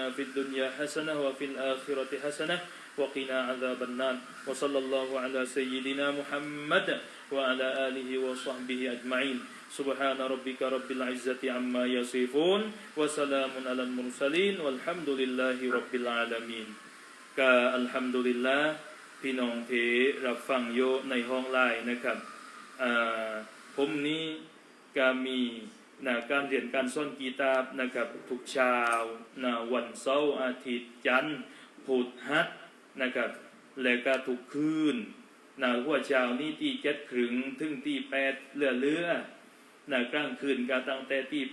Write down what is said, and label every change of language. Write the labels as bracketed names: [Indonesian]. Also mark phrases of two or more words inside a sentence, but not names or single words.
[Arabic] في الدنيا حسنة وفي الآخرة حسنة وقنا عذاب النار وصلى الله على سيدنا محمد وعلى آله وصحبه أجمعين سبحان ربك رب العزة عما يصفون وسلام على المرسلين والحمد لله رب العالمين [Thai] ก็อัลฮัมดุลิลลาห์พี่น้องที่รับฟังอยู่ในห้องไลน์นะครับผม นี้ก็มีการเรียนการสอนกีตาบนะครับทุกเช้าวันเสาร์อาทิตย์จันทร์พุธฮัดนะครับและก็ทุกคืนหัวเช้านี้ที่7:00ถึงที่8เรื่อยๆกลางคืนก็ตั้งแต่ที่